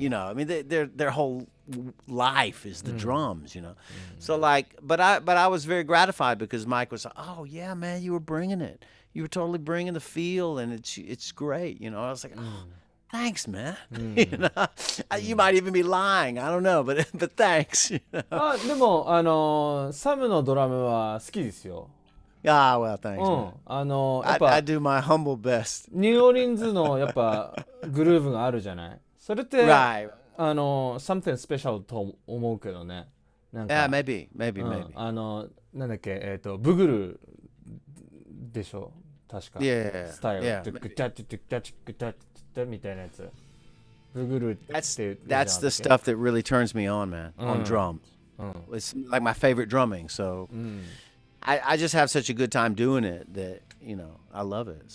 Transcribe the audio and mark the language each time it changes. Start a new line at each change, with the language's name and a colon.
English: I mean, their whole life is the drums, So like, but I was very gratified because Mike was like, oh yeah, man, you were bringing it. You were totally bringing the feel, and it's great, I was like, oh, thanks, man. You might even be lying. I don't know, but thanks.
Japanese: でもサムのドラムは好きですよ。
English: Ah, well, thanks, man.
Japanese: やっぱ
English: I do my humble best.
Japanese: ニューオーリンズのやっぱグルーヴがあるじゃない。それって、
English: Right. something special
Japanese: と思うけどね。なんか
English: Yeah, maybe.
Japanese: なんだっけ、ブグルでしょ確か。
English: Yeah.
Japanese: スタイル。
English: Yeah.
Japanese: グチャチュチャチュグチャチュみたいなやつ。ブグルって。
English: That's the stuff that really turns me on, man, on drums. It's like my favorite drumming, so I just have such a good time doing it that, I love it.